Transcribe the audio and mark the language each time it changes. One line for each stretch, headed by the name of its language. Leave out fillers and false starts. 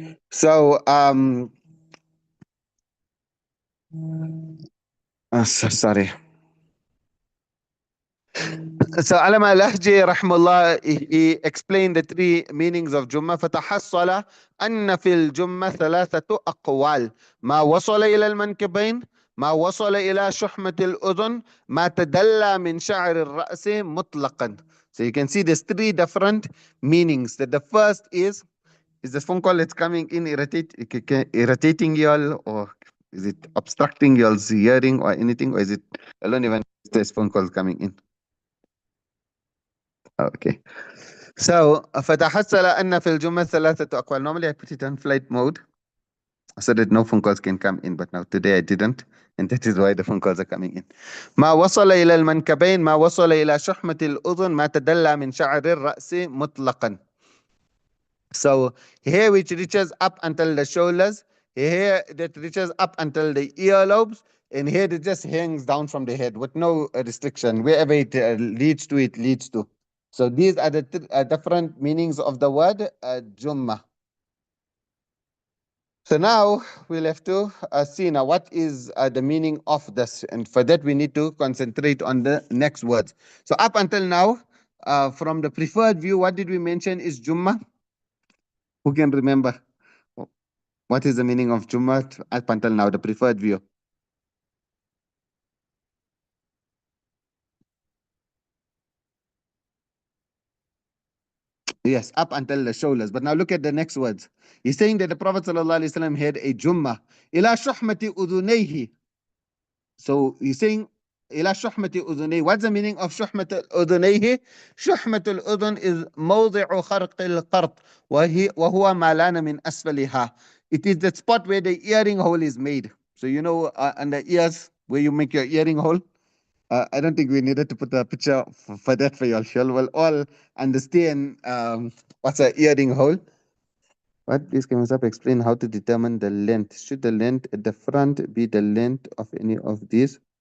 English: So, sorry. So Alama Lahji rahmallah, he explained the three meanings of Jumma.
Arabic: فتحصل أن في الجمة ثلاثة أقوال ما وصل إلى المنكبين ما وصل إلى شحمة الأذن ما تدلى من شعر الرأس مطلقا.
English: So you can see there's three different meanings. That the first is this phone call that's coming in irritating y'all, or is it obstructing y'all's hearing or anything, or is it I don't even this phone call coming in. Okay. So
Arabic: فتحصل أن في الجملة ثلاثة أقوال.
English: Normally I put it on flight mode so that no phone calls can come in, but now today I didn't, and that is why the phone calls are coming in.
Arabic: ما وصل إلى المنكبين ما وصل إلى شحمة الأذن ما تدلى من شعر الرأس مطلقا.
English: So hair which reaches up until the shoulders, hair that reaches up until the earlobes, and hair that just hangs down from the head with no restriction. Wherever it leads to, it leads to. So these are the different meanings of the word Jumma. So now we'll have to see now what is the meaning of this. And for that, we need to concentrate on the next words. So up until now, from the preferred view, what did we mention is Jumma? Who can remember? What is the meaning of Jumma up until now, the preferred view? Yes, up until the shoulders. But now look at the next words. He's saying that the Prophet ﷺ had a Jumma.
Arabic: Ila shuhmati udunayhi.
English: So he's saying,
Arabic: إلى شحمة أذنيه.
English: What's the meaning of
Arabic: شحمة أذنيه? شحمة الأذن
English: is
Arabic: موضع خرق القرط وهو ما لان من أسفلها.
English: It is the spot where the earring hole is made. So you know, on the ears where you make your earring hole. I don't think we needed to put a picture for that for you all. We'll all understand what's an earring hole. What please can up explain how to determine the length? Should the length at the front be the length of any of these?